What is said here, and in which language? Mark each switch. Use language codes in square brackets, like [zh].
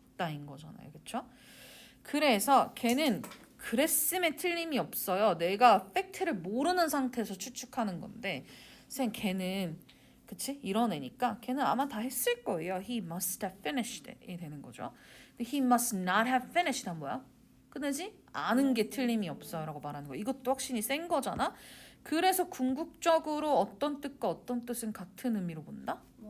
[ko] 인 거잖아요. 그렇죠? 그래서 걔는 그랬음에 틀림이 없어요. 내가 팩트를 모르는 상태에서 추측하는 건데 선생님 걔는 그치? 이런 애니까 걔는 아마 다 했을 거예요. [en] He must have finished it [ko] 이 되는 거죠. 근데 [en] he must not have finished [ko] 한 뭐야? 끝내지? 아는 게 틀림이 없어요 라고 말하는 거. 이것도 확신이 센 거잖아. 그래서 궁극적으로 어떤 뜻과 어떤 뜻은 같은 의미로 본다?